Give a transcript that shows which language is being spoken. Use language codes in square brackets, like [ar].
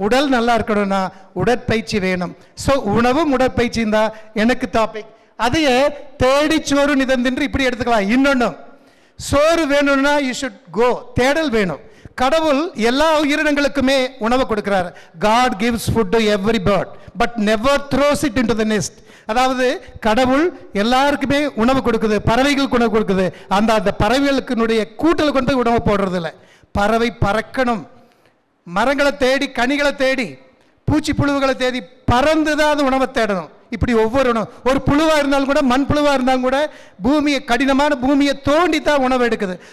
[ta] உடல் நல்லா இருக்கணும்னா உடற்பயிற்சி வேணும். ஸோ உணவும் உடற்பயிற்சியும் தான் எனக்கு டாபிக். அதையே தேடி சோறு நிதந்தின்று இப்படி எடுத்துக்கலாம். இன்னொன்று, சோறு வேணும்னா [en] you should go, [ta] தேடல் வேணும். கடவுள் எல்லா உயிரினங்களுக்குமே உணவு கொடுக்கிறார். [en] God gives food to every bird but never throws it into the nest. [ta] அதாவது கடவுள் எல்லாருக்குமே உணவு கொடுக்குது, பறவைகளுக்கு உணவு கொடுக்குது. அந்த பறவைகளுக்கு கூட்டில் கொண்டு போய் உணவு போடுறது இல்லை. பறவை பறக்கணும், மரங்களை தேடி, கனிகளை தேடி, பூச்சி புழுவுகளை தேடி பறந்து தான் அது உணவை தேடணும். இப்படி ஒவ்வொரு உணவு, ஒரு புழுவாக இருந்தாலும் கூட, மண் புழுவாக இருந்தாலும் கூட பூமியை, கடினமான பூமியை தோண்டி தான் உணவு எடுக்குது.